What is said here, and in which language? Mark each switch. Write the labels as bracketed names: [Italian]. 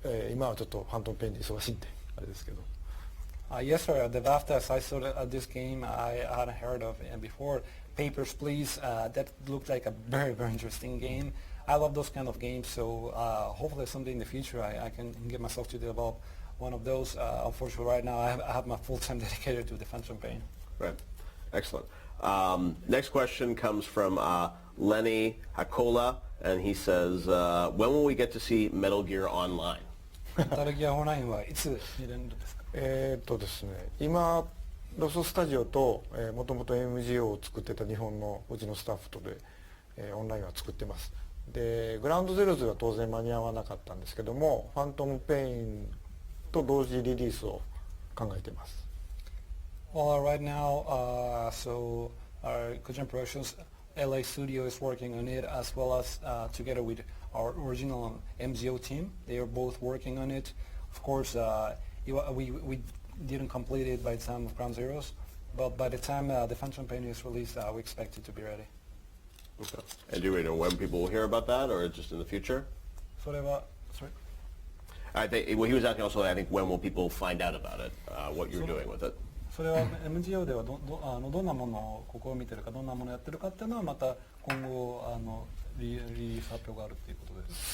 [Japanese] 今はちょっとファントムペインで忙しいんであれですけど。 [English] Yes, sir. The BAFTAs, I saw this game I hadn't heard of before. Papers, Please. That looked like a very, very interesting game. I love those kind of games, so hopefully someday in the future I can get myself to develop one of those. Unfortunately, right now I have my full time dedicated to defense campaign. Right. Excellent. Next question comes from Lenny Hakola, and he says, when will we get to see Metal Gear Online? [Japanese] Metal Gear Online はいつ見れるんですか？ですね、今ロススタジオともともと MGO を作ってた日本のうちのスタッフとで、オンラインは作ってます。でグラウンドゼロズは当然間に合わなかったんですけども、ファントムペインと同時リリースを考えています。 [English] Well, right now, so our Kojima Productions LA studio is working on it, as well as together with our original MGO team. They are both working on it. Of course, we didn't complete it by the time of Ground Zeroes, but by the time the fan campaign is released, we expect it to be ready. Okay. And do we know when people will hear about that, or just in the future? Sorry. Well, he was asking also, I think, when will people find out about it, what you're doing with it? [Japanese] それは MGO ではどんなものを試みてるか、どんなものをやってるかっていうのはまた今後リリース発表があるっていうことです。